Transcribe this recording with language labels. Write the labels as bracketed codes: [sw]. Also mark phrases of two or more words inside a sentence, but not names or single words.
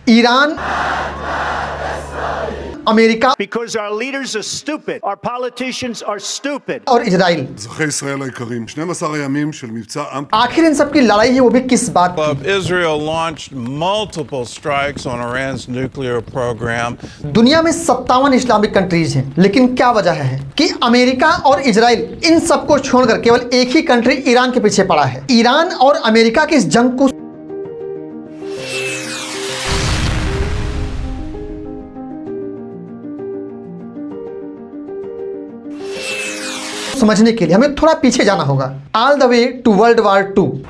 [hi] ईरान, अमेरिका [en] Because our leaders are stupid. Our politicians are stupid. [hi] और इजराइल। [he] אזרחי ישראל היקרים, 12 ימים של מבצע עם [hi] आखिर इन सब की लड़ाई है वो भी किस बात की? [en] Israel launched multiple strikes on Iran's nuclear program. [hi] दुनिया में 57 [en] Islamic countries [hi] हैं, लेकिन क्या वजह है कि अमेरिका और इजराइल इन सबको छोड़कर केवल एक ही कंट्री ईरान के पीछे पड़ा है। ईरान और अमेरिका की इस जंग को समझने के लिए हमें थोड़ा पीछे जाना होगा, [en] all the way to World War 2.